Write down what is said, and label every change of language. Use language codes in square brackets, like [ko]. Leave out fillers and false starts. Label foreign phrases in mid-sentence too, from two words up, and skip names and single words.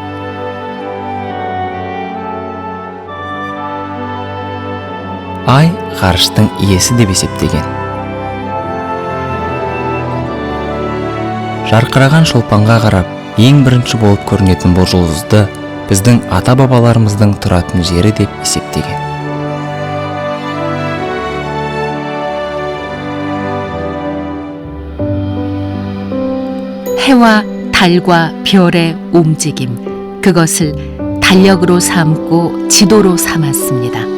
[kk] Ай ғарыштың иесі деп есептеген. Жарқыраған шолпанға қарап ең бірінші болып көрінетін бұл жұлдызды біздің ата-бабаларымыздың тұратын жері деп есептеген. [ko] 해와 달과 별의 움직임, 그것을 달력으로 삼고 지도로 삼았습니다.